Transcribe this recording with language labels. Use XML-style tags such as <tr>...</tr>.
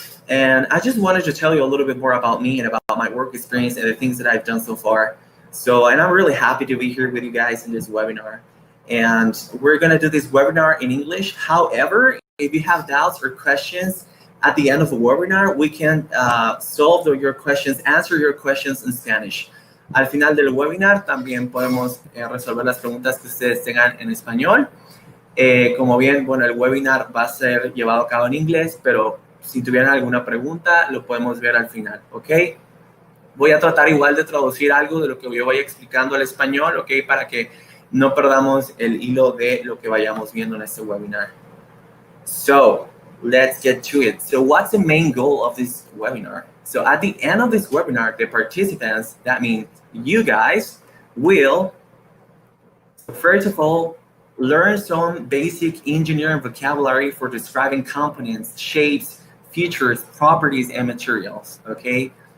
<en>And I just wanted to tell you a little bit more about me and about my work experience and the things that I've done so far. So, and I'm really happy to be here with you guys in this webinar. And we're gonna do this webinar in English. However, if you have doubts or questions at the end of the webinar, we can answer your questions in Spanish.</en> <es>Al final del webinar también podemos resolver las preguntas que ustedes tengan en español. Como bien, bueno, el webinar va a ser llevado a cabo en inglés, pero si tuvieran alguna pregunta, lo podemos ver al final, ¿ok? Voy a tratar igual de traducir algo de lo que yo vaya explicando al español, ¿ok? Para que no perdamos el hilo de lo que vayamos viendo en este webinar.</es> <en>So, let's get to it. So, what's the main goal of this webinar? So, at the end of this webinar, the participants, that means you guys, will, first of all, learn some basic engineering vocabulary for describing components, shapes, features, properties, and materials, okay?</en>